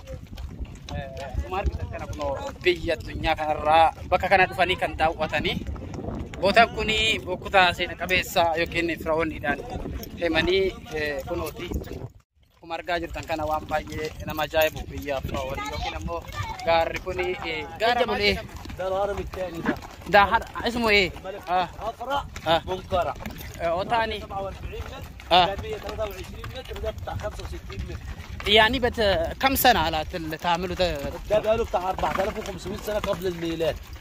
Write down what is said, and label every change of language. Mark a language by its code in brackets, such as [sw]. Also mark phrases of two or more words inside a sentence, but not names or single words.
[om] Marga kana kunoo biyya addunyaa kanarraa bakka kana dhufanii kan daawwatanii bootaan kuni bokkota seena qabeessa yookiin Firoowniidhaan deemanii kunooti. Akkuma argaa jirtan kana waan baay'ee nama ajaa'ibu biyya Firoowni yookiin ammoo gaarri kuni gaara malee [ar] ده الهرم الثاني ده اسمه ايه؟ أقرأ منقرع وثاني 47 متر ده 123 متر ده بتاع 65 متر. يعني كم سنة على تعملوا ده؟ ده بقاله بتاع 4500 سنة قبل الميلاد.